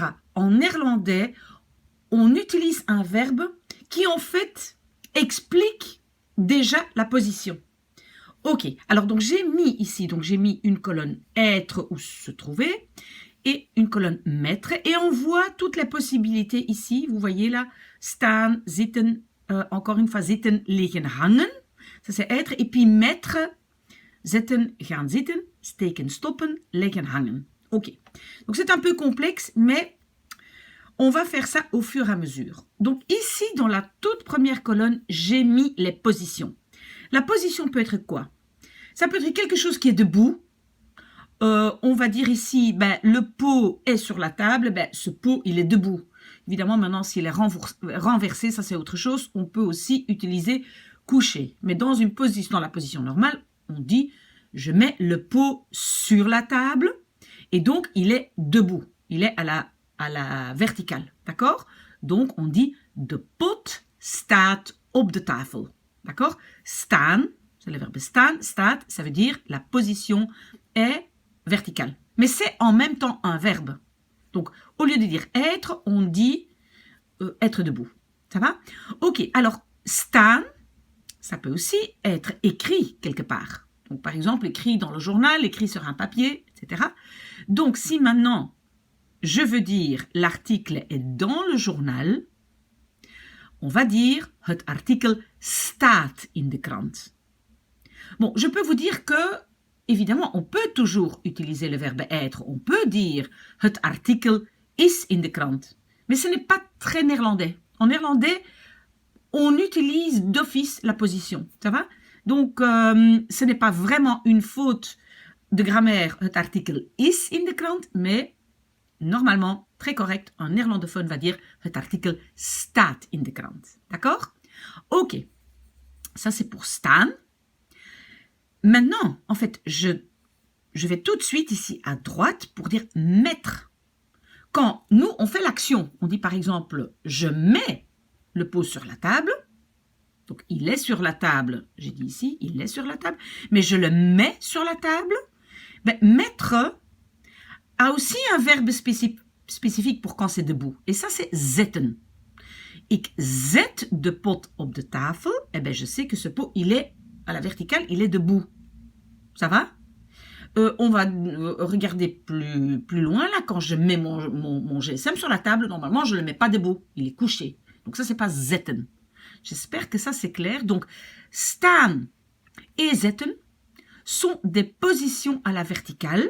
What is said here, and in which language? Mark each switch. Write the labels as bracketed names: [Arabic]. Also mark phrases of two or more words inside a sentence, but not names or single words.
[French] En néerlandais, on utilise un verbe qui en fait explique déjà la position. Ok, alors donc j'ai mis ici, donc j'ai mis une colonne être ou se trouver et une colonne mettre et on voit toutes les possibilités ici. Vous voyez là, [Dutch] staan, zitten, [French] encore une fois, [Dutch] zitten, liggen, hangen. [French] Ça c'est être. Et puis mettre, [Dutch] zetten, gaan zitten, steken, stoppen, leggen, hangen. [French] Ok. Donc c'est un peu complexe, mais on va faire ça au fur et à mesure. Donc ici, dans la toute première colonne, j'ai mis les positions. La position peut être quoi? Ça peut être quelque chose qui est debout. On va dire ici, le pot est sur la table, ce pot, il est debout. Évidemment, maintenant, s'il est renversé, ça c'est autre chose. On peut aussi utiliser couché. Mais dans la position normale, on dit, je mets le pot sur la table et donc il est debout. Il est à la verticale, d'accord? Donc, on dit, [Dutch] de pot staat op de tafel. [French] D'accord? Staan, c'est le verbe [Dutch] staan, staat, [French] ça veut dire la position est verticale. Mais c'est en même temps un verbe. Donc, au lieu de dire être, on dit être debout. Ça va? Ok, alors, staan, ça peut aussi être écrit quelque part. Donc, par exemple, écrit dans le journal, écrit sur un papier, etc. Donc, si maintenant, je veux dire l'article est dans le journal, on va dire [Dutch] het artikel staat in de krant. [French] Bon, je peux vous dire que, évidemment, on peut toujours utiliser le verbe être. On peut dire [Dutch] het artikel is in de krant. [French] Mais ce n'est pas très néerlandais. En néerlandais, on utilise d'office la position. Ça va? Donc, ce n'est pas vraiment une faute de grammaire, [Dutch] het artikel is in de krant, [French] mais normalement, très correct, un néerlandophone va dire [Dutch] het artikel staat in de krant. [French] D'accord? Ok. Ça, c'est pour staan. Maintenant, en fait, je vais tout de suite ici à droite pour dire mettre. Quand nous, on fait l'action, on dit par exemple, je mets le pot sur la table. Donc, il est sur la table. J'ai dit ici, il est sur la table. Mais je le mets sur la table. Mettre a aussi un verbe spécifique pour quand c'est debout. Et ça, c'est [Dutch] zetten. Ik zet de pot op de tafel. [French] Je sais que ce pot, il est à la verticale, il est debout. Ça va? On va regarder plus loin, là, quand je mets mon GSM sur la table, normalement, je ne le mets pas debout, il est couché. Donc ça, c'est pas zetten. J'espère que ça, c'est clair. Donc, staan et zetten sont des positions à la verticale.